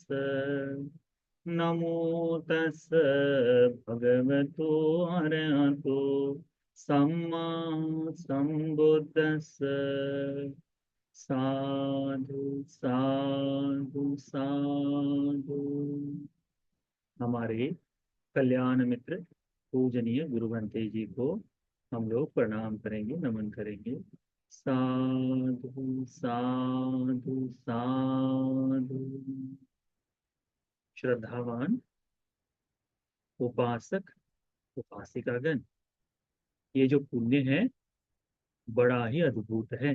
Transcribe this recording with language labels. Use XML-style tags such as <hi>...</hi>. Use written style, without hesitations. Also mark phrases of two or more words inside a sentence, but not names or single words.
<pi>नमो तस् भगवतो अरहतो सम्मा सम्बुद्धस्स। साधु साधु साधु।</pi> <hi>हमारे कल्याण मित्र पूजनीय गुरु भंते जी को हम लोग प्रणाम करेंगे, नमन करेंगे।</hi> <pi>साधु साधु साधु।</pi> <hi>श्रद्धावान उपासक उपासिकागण, ये जो पुण्य है बड़ा ही अद्भुत है।</hi>